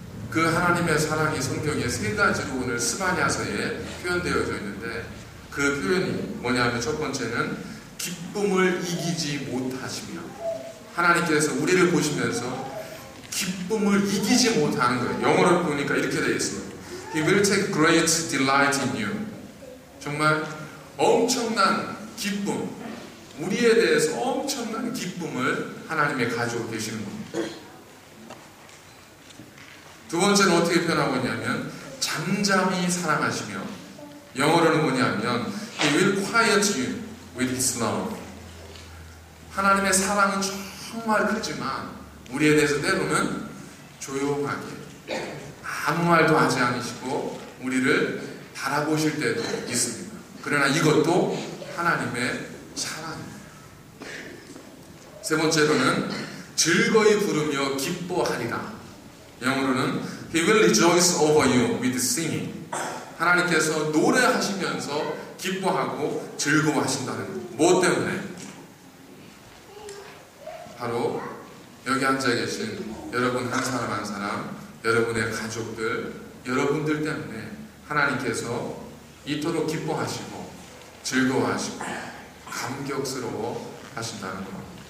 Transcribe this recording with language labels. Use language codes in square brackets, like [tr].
[ko] 그 하나님의 사랑이 성경에 3가지로 오늘 스바냐서에 표현되어져 있는데, 그 표현이 뭐냐면 첫 번째는 기쁨을 이기지 못하시며, 하나님께서 우리를 보시면서 기쁨을 이기지 못하는 거예요. 영어로 보니까 이렇게 되어 있어요. [en] He will take great delight in you. [ko] 정말 엄청난 기쁨, 우리에 대해서 엄청난 기쁨을 하나님이 가지고 계시는 겁니다. 두 번째는 어떻게 표현하고 있냐면 잠잠히 사랑하시며, 영어로는 뭐냐면 [en] He will quiet you with His love. [ko] 하나님의 사랑은 정말 크지만 우리에 대해서 때로는 조용하게 아무 말도 하지 않으시고 우리를 바라보실 때도 있습니다. 그러나 이것도 하나님의 사랑입니다. 세 번째로는 즐거이 부르며 기뻐하리라. 영어로는 [en] He will rejoice over you with singing. [ko] 하나님께서 노래하시면서 기뻐하고 즐거워하신다는 것. 무엇 때문에? 바로 여기 앉아 계신 여러분 한 사람 한 사람, 여러분의 가족들, 여러분들 때문에 하나님께서 이토록 기뻐하시고 즐거워하시고 감격스러워 하신다는 겁니다.